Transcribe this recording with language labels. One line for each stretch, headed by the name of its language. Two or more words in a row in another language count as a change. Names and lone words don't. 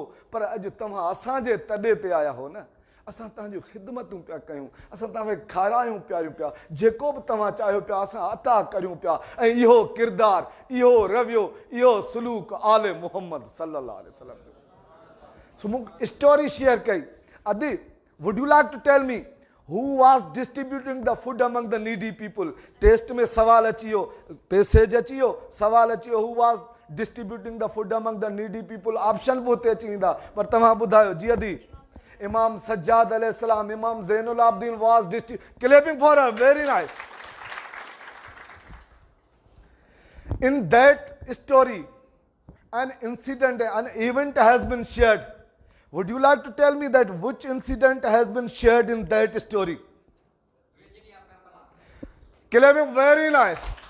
Sindhi: पर अॼु तव्हां असांजे तॾे ते आया हो न, असां तव्हांजूं ख़िदमतूं पिया कयूं, असां तव्हांखे खारायूं पियारियूं पिया, जेको बि तव्हां चाहियो पिया असां अता करियूं पिया। ऐं इहो किरदारु, इहो रवियो, इहो सलूक आले मोहम्मद
Arabic: صلى الله عليه وسلم
Sindhi: जो। सो मूंखे
English: story share
Sindhi: कई। अदी,
English: would you like to tell me who was distributing the food among the needy people?
Sindhi: टेस्ट में सवाल अची वियो, पैसेज अची वियो, सवाल अची वियो,
English: who was distributing the food among the needy people?
Sindhi: ऑप्शन बि हुते अची वेंदा, पर तव्हां ॿुधायो। जी अदी,
English: इमाम सज्जाद अलैहिस्सलाम, इमाम ज़ैनुल आबिदीन was clapping for her, very nice. In that story, an incident, an event has been shared. Would you like to tell me that which incident has been shared in that story? Clapping, very nice.